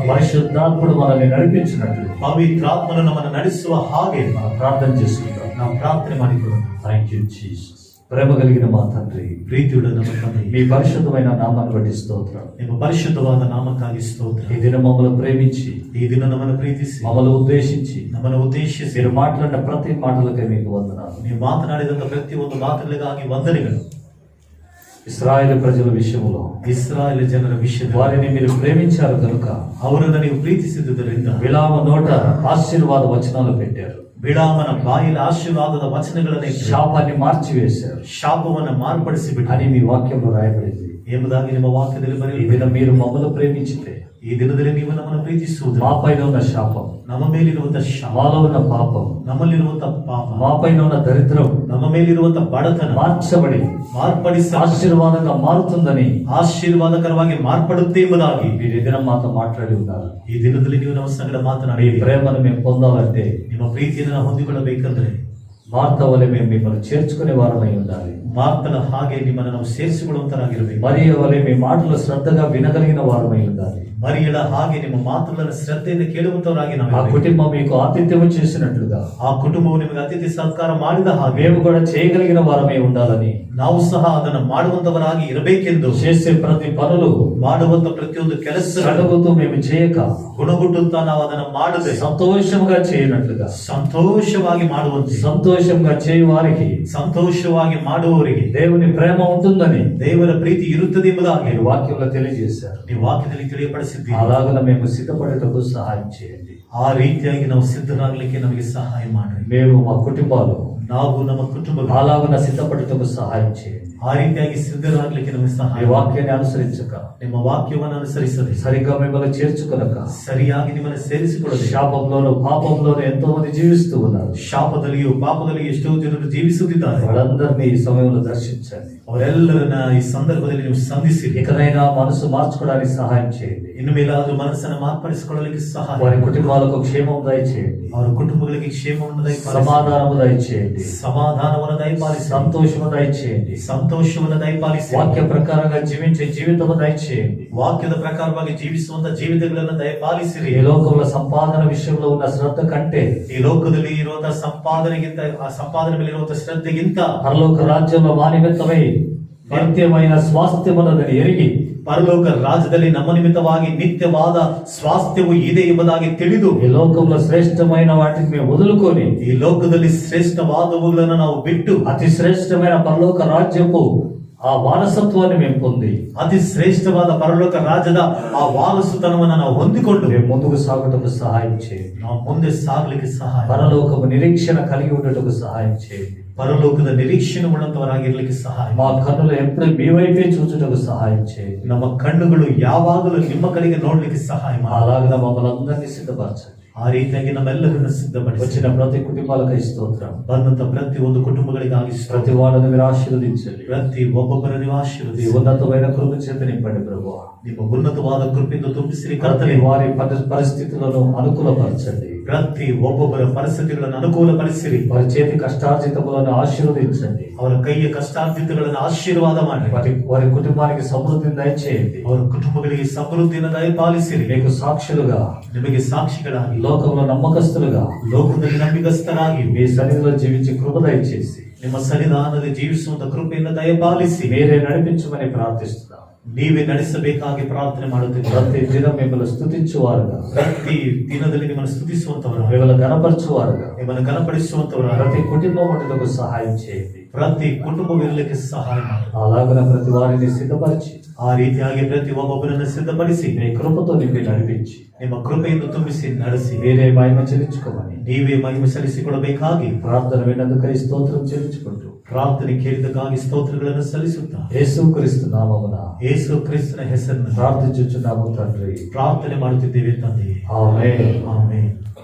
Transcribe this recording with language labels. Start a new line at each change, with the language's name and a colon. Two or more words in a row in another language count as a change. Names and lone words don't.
Telugu: పరిశుద్ధాత్ముడు మనల్ని నడిపించినట్లు
Kannada: ಪವಿತ್ರಾತ್ಮನು ನಮ್ಮನ್ನು ನಡೆಸುವ ಹಾಗೆ
Telugu: మనం ప్రార్థన చేసుకుందాం.
Kannada: ನಾವು ಪ್ರಾರ್ಥನೆ ಮಾಡಿಕೊಳ್ಳೋಣ.
English: Thank you Jesus.
Telugu: ప్రేమ కలిగిన మా తండ్రి,
Kannada: ಪ್ರೀತಿಯುಳ್ಳ ನಮ್ಮ ತಂದೆ,
Telugu: మీ పరిశుద్ధమైన నామాన్ని బట్టి స్తోత్రం.
Kannada: ನಿಮ್ಮ ಪರಿಶುದ್ಧವಾದ ನಾಮಕ್ಕಾಗಿ ಸ್ತೋತ್ರ.
Telugu: ఈ దినం మమ్మల్ని ప్రేమించి,
Kannada: ಈ ದಿನ ನಮ್ಮನ್ನು ಪ್ರೀತಿಸಿ,
Telugu: మమ్మల్ని ఉద్దేశించి,
Kannada: ನಮ್ಮನ್ನು ಉದ್ದೇಶಿಸಿ,
Telugu: మీరు మాట్లాడిన ప్రతి మాటలకై మీకు వందనాలు.
Kannada: ನೀವು ಮಾತನಾಡಿದಂತ ಪ್ರತಿಯೊಂದು ಮಾತುಗಳಿಗಾಗಿ ವಂದನೆಗಳು.
Telugu: ఇశ్రాయేలు ప్రజల విషయంలో
Kannada: ಇಸ್ರಾಯೇಲ್ ಜನರ ವಿಷಯದಲ್ಲಿ
Telugu: వారిని మీరు ప్రేమించారు కనుక
Kannada: ಅವರನ್ನು ನೀವು ಪ್ರೀತಿಸಿದ್ದರಿಂದ
Telugu: బిలామ నోట ఆశీర్వాద వచనాలు పెట్టారు.
Kannada: ಬಿಳಾಮನ ಬಾಯಿಲ ಆಶೀರ್ವಾದದ ವಚನಗಳನ್ನೇ
Telugu: శాపాన్ని మార్చివేశారు
Kannada: ಶಾಪವನ್ನು ಮಾರ್ಪಡಿಸಿಬಿಟ್ಟು
Telugu: అని మీ వాక్యంలో రాయబడింది.
Kannada: ಎಂಬುದಾಗಿ ನಿಮ್ಮ ವಾಕ್ಯದಲ್ಲಿ
Telugu: ఈ
Kannada: ಬರೆಯಲಾಗಿದೆ.
Telugu: దినం మీరు మమ్మల్ని ప్రేమించితే
Kannada: ಈ ದಿನದಲ್ಲಿ ನೀವು ನಮ್ಮನ್ನು ಪ್ರೀತಿಸುವುದು,
Telugu: మా పైన ఉన్న శాపం,
Kannada: ನಮ್ಮ ಮೇಲಿರುವಂತ ಶಾಪ,
Telugu: మాలో ఉన్న పాపం,
Kannada: ನಮ್ಮಲ್ಲಿರುವಂತ ಪಾಪ,
Telugu: మా పైన ఉన్న దరిద్రం
Kannada: ನಮ್ಮ ಮೇಲಿರುವಂತ ಬಡತನ
Telugu: మార్చబడి
Kannada: ಮಾರ್ಪಡಿಸ
Telugu: ఆశీర్వాదంగా మారుతుందని
Kannada: ಆಶೀರ್ವಾದಕರವಾಗಿ ಮಾರ್ಪಡುತ್ತೆ ಎಂಬುದಾಗಿ
Telugu: మీరు ఈ దినం మాతో మాట్లాడి ఉన్నారు.
Kannada: ಈ ದಿನದಲ್ಲಿ ನೀವು ನಮ್ಮ ಸಂಗಡ
Telugu: మీ
Kannada: ಮಾತನಾಡಿ
Telugu: ప్రేమను మేము పొందాలంటే
Kannada: ನಿಮ್ಮ ಪ್ರೀತಿಯನ್ನು ನಾವು ಹೊಂದಿಕೊಳ್ಳಬೇಕಂದ್ರೆ
Telugu: మార్త వలె మేము మిమ్మల్ని చేర్చుకునే వారమై ఉండాలి.
Kannada: ಮಾರ್ತನ ಹಾಗೆ ನಿಮ್ಮನ್ನು ನಾವು ಸೇರಿಸಿಕೊಳ್ಳುವಂತರಾಗಿರಬೇಕು.
Telugu: మరియ వలె మీ మాటలు శ్రద్ధగా వినగలిగిన వారమై ఉండాలి.
Kannada: ಮರಿಯಳ ಹಾಗೆ ನಿಮ್ಮ ಮಾತುಗಳನ್ನು ಶ್ರದ್ಧೆಯಿಂದ ಕೇಳುವಂತವರಾಗಿ
Telugu: ఆ
Kannada: ನಾವು
Telugu: కుటుంబం మీకు ఆతిథ్యం చేసినట్లుగా
Kannada: ಆ ಕುಟುಂಬವು ನಿಮಗೆ ಅತಿಥಿ ಸತ್ಕಾರ ಮಾಡಿದ ಹಾಗೆ
Telugu: మేము కూడా చేయగలిగిన వారమై ఉండాలని,
Kannada: ನಾವು ಸಹ ಅದನ್ನು ಮಾಡುವಂತವರಾಗಿ ಇರಬೇಕೆಂದು,
Telugu: చేసే ప్రతి పనులు
Kannada: ಮಾಡುವಂತ ಪ್ರತಿಯೊಂದು ಕೆಲಸ
Telugu: సడగుతూ మేము చేయక
Kannada: ಗುಣಗುಟ್ಟುತ್ತಾ ನಾವು ಅದನ್ನು ಮಾಡದೆ
Telugu: సంతోషంగా చేయనట్లుగా,
Kannada: ಸಂತೋಷವಾಗಿ ಮಾಡುವಂತೆ,
Telugu: సంతోషంగా చేయు వారికి
Kannada: ಸಂತೋಷವಾಗಿ ಮಾಡುವವರಿಗೆ
Telugu: దేవుని ప్రేమ ఉంటుందని
Kannada: ದೇವರ ಪ್ರೀತಿ ಇರುತ್ತದೆ ಎಂಬುದಾಗಿ
Telugu: మీరు వాక్యంలో తెలియజేశారు.
Kannada: ನೀವು ವಾಕ್ಯದಲ್ಲಿ ತಿಳಿಯಪಡಿಸಿದ್ದೀರಿ.
Telugu: అలాగన మేము సిద్ధపడేటకు సహాయం చేయండి.
Kannada: ಆ ರೀತಿಯಾಗಿ ನಾವು ಸಿದ್ಧರಾಗಲಿಕ್ಕೆ ನಮಗೆ ಸಹಾಯ ಮಾಡಿ.
Telugu: మేము మా కుటుంబాలు
Kannada: ನಾವು ನಮ್ಮ ಕುಟುಂಬಗಳು
Telugu: అలాగన సిద్ధపడేటకు సహాయం చేయండి.
Kannada: ಆ ರೀತಿಯಾಗಿ ಸಿದ್ಧರಾಗಲಿಕ್ಕೆ ನಮಗೆ
Telugu: మీ
Kannada: ಸಹಾಯ.
Telugu: వాక్యాన్ని అనుసరించక,
Kannada: ನಿಮ್ಮ ವಾಕ್ಯವನ್ನು ಅನುಸರಿಸದೆ,
Telugu: సరిగ్గా మిమ్మల్ని చేర్చుకొనక,
Kannada: ಸರಿಯಾಗಿ ನಿಮ್ಮನ್ನು ಸೇರಿಸಿಕೊಳ್ಳದೆ,
Telugu: శాపంలోను పాపంలోను ఎంతో మంది జీవిస్తూ ఉన్నారు.
Kannada: ಶಾಪದಲ್ಲಿಯೂ ಪಾಪದಲ್ಲಿಯೂ ಎಷ್ಟೋ ಜನರು ಜೀವಿಸುತ್ತಿದ್ದಾರೆ.
Telugu: వాళ్ళందరినీ ఈ సమయంలో దర్శించండి.
Kannada: ಅವರೆಲ್ಲರನ್ನ ಈ ಸಂದರ್ಭದಲ್ಲಿ ನೀವು ಸಂಧಿಸಿರಿ.
Telugu: ఇకనైనా మనసు మార్చుకోవడానికి సహాయం చేయండి.
Kannada: ಇನ್ನು ಮೇಲಾದ್ರೂ ಮನಸ್ಸನ್ನು ಮಾರ್ಪಡಿಸಿಕೊಳ್ಳಲಿಕ್ಕೆ ಸಹಾಯ.
Telugu: వారి కుటుంబాలకు క్షేమం దయచేయండి.
Kannada: ಅವರ ಕುಟುಂಬಗಳಿಗೆ ಕ್ಷೇಮವನ್ನು ದಯಪಾಲಿಸಿ,
Telugu: సమాధానము దయచేయండి.
Kannada: ಸಮಾಧಾನವನ್ನು ದಯಪಾಲಿಸಿ,
Telugu: సంతోషము దయచేయండి.
Kannada: ಸಂತೋಷವನ್ನು ದಯಪಾಲಿಸಿ,
Telugu: వాక్య ప్రకారంగా జీవించే జీవితము దయచేయండి.
Kannada: ವಾಕ್ಯದ ಪ್ರಕಾರವಾಗಿ ಜೀವಿಸುವಂತ ಜೀವಿತಗಳನ್ನು ದಯಪಾಲಿಸಿರಿ.
Telugu: ఈ లోకంలో సంపాదన విషయంలో ఉన్న శ్రద్ధ కంటే
Kannada: ಈ ಲೋಕದಲ್ಲಿ ಇರುವಂತಹ ಸಂಪಾದನೆಗಿಂತ, ಆ ಸಂಪಾದನೆ ಮೇಲೆ ಇರುವಂತಹ ಶ್ರದ್ಧೆಗಿಂತ
Telugu: పరలోక రాజ్యంలో మా నిమిత్తమై నిత్యమైన స్వాస్థ్యమున్నదని ఎరిగి,
Kannada: ಪರಲೋಕ ರಾಜ್ಯದಲ್ಲಿ ನಮ್ಮ ನಿಮಿತ್ತವಾಗಿ ನಿತ್ಯವಾದ ಸ್ವಾಸ್ಥ್ಯವು ಇದೆ ಎಂಬುದಾಗಿ ತಿಳಿದು,
Telugu: ఈ లోకంలో శ్రేష్టమైన వాటిని మేము వదులుకొని
Kannada: ಈ ಲೋಕದಲ್ಲಿ ಶ್ರೇಷ್ಠವಾದವುಗಳನ್ನು ನಾವು ಬಿಟ್ಟು
Telugu: అతి శ్రేష్టమైన పరలోక రాజ్యపు ఆ వారసత్వాన్ని మేము పొంది
Kannada: ಅತಿ ಶ್ರೇಷ್ಠವಾದ ಪರಲೋಕ ರಾಜ್ಯದ ಆ ವಾರಸುತನವನ್ನು ನಾವು ಹೊಂದಿಕೊಂಡು
Telugu: మేము ముందుకు సాగుటకు సహాయం చేయండి.
Kannada: ನಾವು ಮುಂದೆ ಸಾಗಲಿಕ್ಕೆ ಸಹಾಯ.
Telugu: పరలోకపు నిరీక్షణ కలిగి ఉండటకు సహాయం చేయండి.
Kannada: ಪರಲೋಕದ ನಿರೀಕ್ಷಣೆ ಉಳ್ಳಂತವರಾಗಿರ್ಲಿಕ್ಕೆ ಸಹಾಯ.
Telugu: మా కన్నులు ఎప్పుడు మీ వైపే చూచుటకు సహాయం చేయండి.
Kannada: ನಮ್ಮ ಕಣ್ಣುಗಳು ಯಾವಾಗಲೂ ನಿಮ್ಮ ಕಡೆಗೆ ನೋಡ್ಲಿಕ್ಕೆ ಸಹಾಯ ಮಾಡಿ.
Telugu: అలాగ మమ్మల్ని అందరినీ సిద్ధపరచండి.
Kannada: ಆ ರೀತಿಯಾಗಿ ನಮ್ಮೆಲ್ಲರನ್ನು ಸಿದ್ಧಪಡಿಸಿ,
Telugu: వచ్చిన ప్రతి కుటుంబాలకై స్తోత్రం.
Kannada: ಬಂದಂತ ಪ್ರತಿ ಒಂದು ಕುಟುಂಬಗಳಿಗಾಗಿ
Telugu: ప్రతి వాడిని మీరు ఆశీర్వదించండి.
Kannada: ಪ್ರತಿ ಒಬ್ಬೊಬ್ಬರನ್ನು
Telugu: ఈ
Kannada: ಆಶೀರ್ವದಿಸಿ,
Telugu: ఉన్నతమైన కృప చేత నింపండి ప్రభువా.
Kannada: ನಿಮ್ಮ ಉನ್ನತವಾದ ಕೃಪೆಯಿಂದ ತುಂಬಿಸಿರಿ
Telugu: ప్రతి
Kannada: ಕರ್ತನೆ.
Telugu: వారి పరిస్థితులను అనుకూలపరచండి.
Kannada: ಪ್ರತಿ ಒಬ್ಬೊಬ್ಬರ ಪರಿಸ್ಥಿತಿಗಳನ್ನು ಅನುಕೂಲಪಡಿಸಿರಿ.
Telugu: వారి చేతి కష్టార్జితములను ఆశీర్వదించండి.
Kannada: ಅವರ ಕೈಯ ಕಷ್ಟಾರ್ಜಿತಗಳನ್ನು ಆಶೀರ್ವಾದ ಮಾಡಿ.
Telugu: వారి కుటుంబానికి సమృద్ధిని దయచేయండి.
Kannada: ಅವರ ಕುಟುಂಬಗಳಿಗೆ ಸಮೃದ್ಧಿಯನ್ನು ದಯಪಾಲಿಸಿರಿ.
Telugu: మీకు సాక్షులుగా,
Kannada: ನಿಮಗೆ ಸಾಕ್ಷಿಗಳಾಗಿ,
Telugu: లోకంలో నమ్మకస్తులుగా
Kannada: ಲೋಕದಲ್ಲಿ ನಂಬಿಗಸ್ತರಾಗಿ,
Telugu: మీ సన్నిధిలో జీవించి కృప దయచేసి
Kannada: ನಿಮ್ಮ ಸನ್ನಿಧಾನದಲ್ಲಿ ಜೀವಿಸುವಂತ ಕೃಪೆಯನ್ನು ದಯಪಾಲಿಸಿ
Telugu: మీరే నడిపించమని ప్రార్థిస్తున్నాం.
Kannada: ನೀವೇ ನಡೆಸಬೇಕಾಗಿ ಪ್ರಾರ್ಥನೆ ಮಾಡುತ್ತಿದ್ದೀರಿ.
Telugu: ప్రతి దినం మిమ్మల్ని స్తుతించువారుగా,
Kannada: ಪ್ರತಿ ದಿನದಲ್ಲಿ ನಿಮ್ಮನ್ನು ಸ್ತುತಿಸುವಂತವರ,
Telugu: మిమ్మల్ని గణపరచువారుగా
Kannada: ನಿಮ್ಮನ್ನು ಘನಪಡಿಸುವಂತವರ,
Telugu: ప్రతి కుటుంబం ఉండటకు సహాయం చేయండి.
Kannada: ಪ್ರತಿ ಕುಟುಂಬವಿರಲಿಕ್ಕೆ ಸಹಾಯ ಮಾಡಿ.
Telugu: అలాగన ప్రతి వారిని సిద్ధపరిచి
Kannada: ಆ ರೀತಿಯಾಗಿ ಪ್ರತಿ ಒಬ್ಬೊಬ್ಬರನ್ನು ಸಿದ್ಧಪಡಿಸಿ,
Telugu: మీ ಕೃಪతో నింపి నడిపించి
Kannada: ನಿಮ್ಮ ಕೃಪೆಯಿಂದ ತುಂಬಿಸಿ ನಡೆಸಿ,
Telugu: మీరే మహిమ చెల్లించుకోమని
Kannada: ನೀವೇ ಮಹಿಮೆ ಸಲ್ಲಿಸಿಕೊಡಬೇಕಾಗಿ
Telugu: ప్రార్థన విన్నందుకై స్తోత్రం చెల్లించుకుంటూ
Kannada: ಪ್ರಾರ್ಥನೆ ಕೇಳಿದಕ್ಕಾಗಿ ಸ್ತೋತ್ರಗಳನ್ನು ಸಲ್ಲಿಸುತ್ತಾ
Telugu: యేసుక్రీస్తు నామమున
Kannada: ಯೇಸು ಕ್ರಿಸ್ತನ ಹೆಸರನ್ನು
Telugu: ప్రార్థించుచున్నాము తండ్రి.
Kannada: ಪ್ರಾರ್ಥನೆ ಮಾಡುತ್ತಿದ್ದೇವೆ ತಂದೆಯೇ.
Telugu: ఆమేన్.
Kannada: ಆಮೆನ್.